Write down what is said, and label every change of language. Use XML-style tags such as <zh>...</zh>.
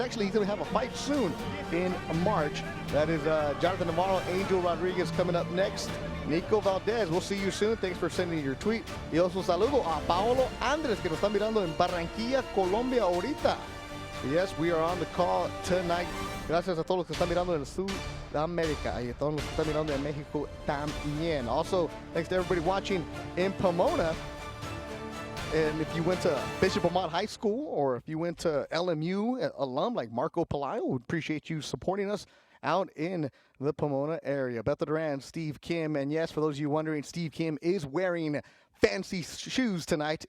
<en>Actually, he's going to have a fight soon in March. That is Jonathan Navarro, Angel Rodriguez coming up next. Nico Valdez, we'll see you soon. Thanks for sending your tweet.</en> <es>Y un saludo a Paolo Andres, que nos está mirando en Barranquilla, Colombia, ahorita.</es> <en>Yes, we are on the call tonight.</en> <es>Gracias a todos los que están mirando en Sudamérica y a todos los que están mirando en México también.</es> <en>Also, thanks to everybody watching in Pomona. And if you went to Bishop Amat High School or if you went to LMU alum like Marco Pelayo, we appreciate you supporting us out in the Pomona area. Beto Duran, Steve Kim, and yes, for those of you wondering, Steve Kim is wearing fancy shoes tonight.</en>